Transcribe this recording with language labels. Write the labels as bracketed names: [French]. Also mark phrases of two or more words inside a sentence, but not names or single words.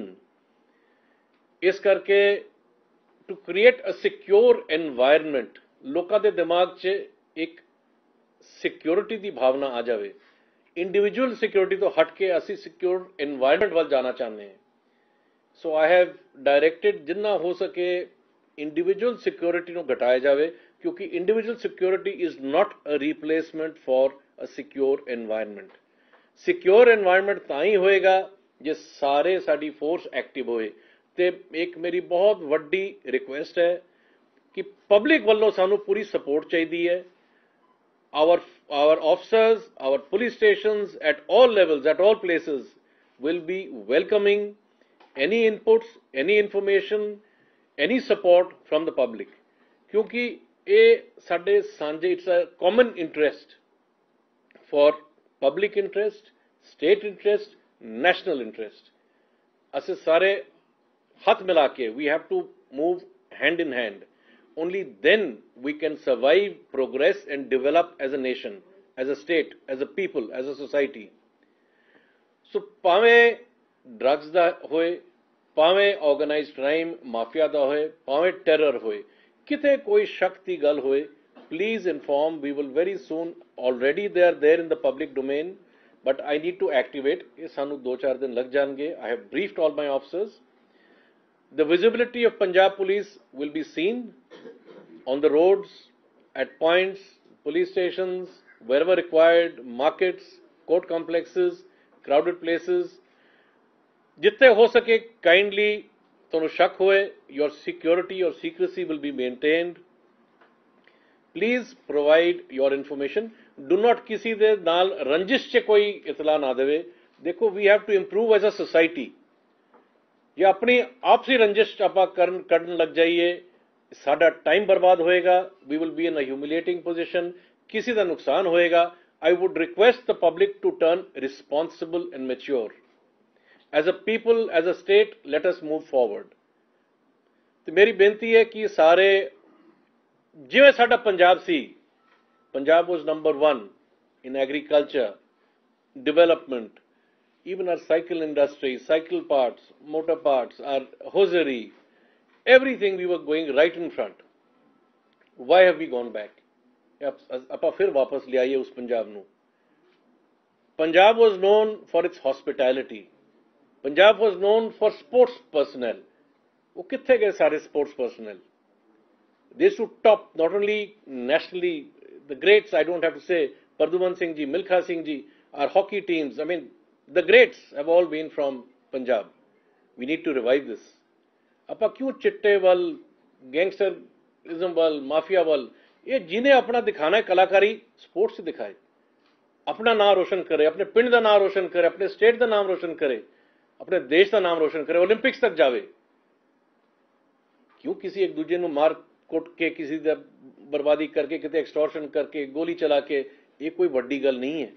[Hindi] इस करके [English] to create a secure environment, [Hindi] लोगों के दिमाग 'ਚ एक सिक्योरिटी की भावना आ जाए, [English] individual security [Hindi] तो हट के असी [English] secure environment [Hindi] वाल जाना चाहते हैं। [English] so I have directed [Hindi] जिन्ना हो सके [English] individual security [Hindi] को घटाया जाए, क्योंकि [English] individual security is not a replacement for a secure environment. secure environment [Punjabi] ਤਾਈਂ ਹੋਏਗਾ ਜੇ ਸਾਰੇ ਸਾਡੀ ਫੋਰਸ ਐਕਟਿਵ ਹੋਏ। ਤੇ ਇੱਕ ਮੇਰੀ ਬਹੁਤ ਵੱਡੀ ਰਿਕੁਐਸਟ ਹੈ ਕਿ ਪਬਲਿਕ ਵਾਲਿਓ ਸਾਨੂੰ ਪੂਰੀ ਸਪੋਰਟ ਚਾਹੀਦੀ ਹੈ। [English] our officers, our police stations at all levels, at all places will be welcoming any inputs, any information, any support from the public, [Punjabi] ਕਿਉਂਕਿ ਇਹ ਸਾਡੇ ਸਾਂਝੇ, [English] it's a common interest for public interest, state interest, national interest। [Punjabi] ਅਸੀਂ ਸਾਰੇ ਹੱਥ ਮਿਲਾ ਕੇ [English] we have to move hand in hand। Only then we can survive, progress and develop as a nation, as a state, as a people, as a society। [Punjabi] So ਭਾਵੇਂ drugs ਦਾ ਹੋਏ, ਭਾਵੇਂ [English] organized crime, [Punjabi] ਮਾਫੀਆ ਦਾ ਹੋਏ, ਭਾਵੇਂ terror ਹੋਏ, ਕਿਤੇ ਕੋਈ ਸ਼ੱਕ ਦੀ ਗੱਲ ਹੋਏ, [English] please inform। We will very soon, already they are there in the public domain, but I need to activate। [Punjabi] ਇਹ ਸਾਨੂੰ 2-4 [Hindi] दिन लग जाएंगे। [English] I have briefed all my officers। The visibility of Punjab Police will be seen on the roads, at points, police stations, wherever required, markets, court complexes, crowded places। [Hindi] जितने हो सके [Punjabi] kindly ਤੁਹਾਨੂੰ ਸ਼ੱਕ ਹੋਏ, [English] your security, your secrecy will be maintained। Please provide your information। Do not [Punjabi] ਕਿਸੇ ਦੇ ਨਾਲ ਰੰਜਿਸ਼ 'ਚ ਕੋਈ ਇਤਲਾ ਨਾ ਦੇਵੇ। [Hindi] देखो, [English] we have to improve as a society। [Punjabi] ਜੇ ਆਪਣੀ ਆਪਸੀ ਰੰਜਿਸ਼ ਆਪਾਂ ਕਰਨ ਲੱਗ ਜਾਈਏ, ਸਾਡਾ ਟਾਈਮ ਬਰਬਾਦ ਹੋਏਗਾ। [English] we will be in a humiliating position, [Punjabi] ਕਿਸੇ ਦਾ ਨੁਕਸਾਨ ਹੋਏਗਾ। [English] I would request the public to turn responsible and mature। As a people, as a state, let us move forward। [Punjabi] ਤੇ ਮੇਰੀ ਬੇਨਤੀ ਹੈ ਕਿ ਸਾਰੇ ਜਿਵੇਂ ਸਾਡਾ ਪੰਜਾਬ ਸੀ, [English] ਪੰਜਾਬ was number 1 in agriculture, development, even our cycle industry, cycle parts, motor parts, our hosiery, everything we were going right in front। Why have we gone back? [Punjabi] ਆਪਾਂ ਫਿਰ ਵਾਪਸ ਲਿਆਈਏ ਉਸ ਪੰਜਾਬ ਨੂੰ। [English] Punjab was known for its hospitality। Punjab was known for sports personnel। [Punjabi] ਉਹ ਕਿੱਥੇ ਗਏ ਸਾਰੇ [English] sports personnel? They should top not only nationally, the greats, I don't have to say, Pardhuman Singh ji, Milkha Singh ji, our hockey teams, I mean, the greats have all been from Punjab। We need to revive this। [Punjabi] ਆਪਾਂ ਕਿਉਂ ਚਿੱਟੇ ਵੱਲ, ਗੈਂਗਸਟਰਿਜ਼ਮ ਵੱਲ, ਮਾਫੀਆ ਵੱਲ, [Hindi] ये जिन्हें अपना दिखाना है कलाकारी, स्पोर्ट्स से दिखाए, अपना नाम रोशन करे, अपने पिंड का नाम रोशन करे, अपने स्टेट का नाम रोशन करे, अपने देश का नाम रोशन करे, ओलंपिक्स तक जावे। क्यों किसी एक दूजे को मार कुट के, किसी का बर्बादी करके, कितने एक्सटॉर्शन करके, गोली चला के, ये कोई बड़ी गल नहीं है।